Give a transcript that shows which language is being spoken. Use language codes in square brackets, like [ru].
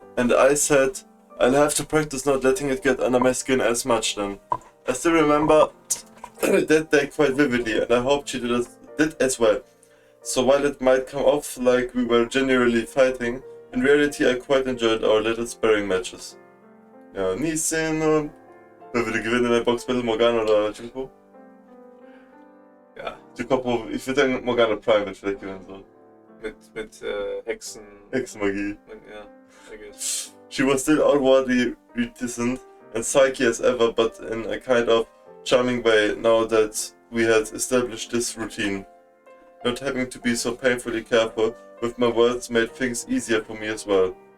[en] and I said, I'll have to practice not letting it get under my skin as much then. I still remember that day quite vividly, and I hope she did as well. So while it might come off like we were genuinely fighting, in reality I quite enjoyed our little sparring matches. [de] Ja, nie sehen, wer würde gewinnen in der Boxbattle, Morgana oder JACOPO? Ja. JACOPO, ich würde sagen Morgana Prime wird vielleicht gewinnen so. Mit Hexen. Hexenmagie. [en] Ja, I guess. She was still outwardly reticent and psyche as ever, but in a kind of charming way now that we had established this routine. Not having to be so painfully careful with my words made things easier for me as well.